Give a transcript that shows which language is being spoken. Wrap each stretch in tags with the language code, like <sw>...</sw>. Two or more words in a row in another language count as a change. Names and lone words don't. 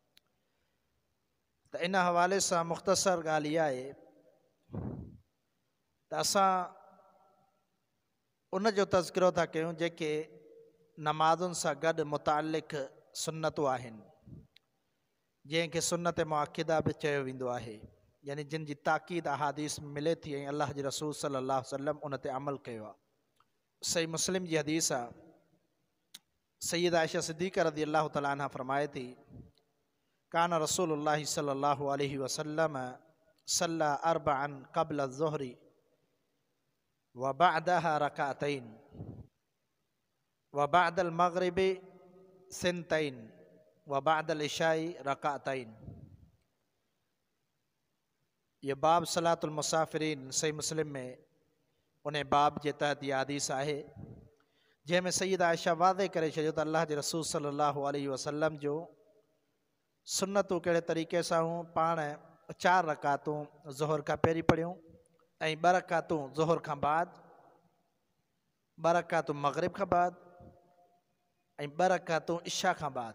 <sd>त इन हवाले सां मुख़्तसर ॻाल्हि इहा आहे त असां उन जो तज़किरो था कयूं जेके नमाज़ुनि सां गॾु मुतालिक़ सुन्नतूं आहिनि, जंहिंखे सुन्नत मुअक्किदा बि चयो वेंदो आहे, यानी जिन जी ताक़ीद अहादीस में मिले थी ऐं अल्लाह जे रसूल</sd> <ar>صلى الله عليه وسلم</ar> <sd>उन ते अमल कयो आहे। सही मुस्लिम जी हदीस आहे, सैयदा आयशा सिद्दीक़ा</sd> <ar>رضي الله تعالى عنها</ar> <sd>फरमाए थी,</sd> <ar>كان رسول الله صلى الله عليه وسلم صلى أربعا قبل الظهر وبعدها ركعتين وبعد المغرب ثنتين وبعد العشاء ركعتين.</ar> <sd>ये बाब सलातुल मुसाफिरीन सही मुस्लिम में उन बाब जे तहत इहा हदीस आहे, जंहिंमें सैयदा आयशा वाज़े करे छॾियो त अल्लाह जे रसूल</sd> <ar>صلى الله عليه وسلم</ar> <sd>जो सुन्नतूं कहिड़े तरीक़े सां हूं। पाण 4 रकातूं ज़ुहर खां पहिरीं पढ़ियूं ऐं 2 रकातूं ज़ुहर खां बाद, 2 रकातूं मग़रिब खां बाद ऐं 2 रकातूं इशा खां बाद।</sd>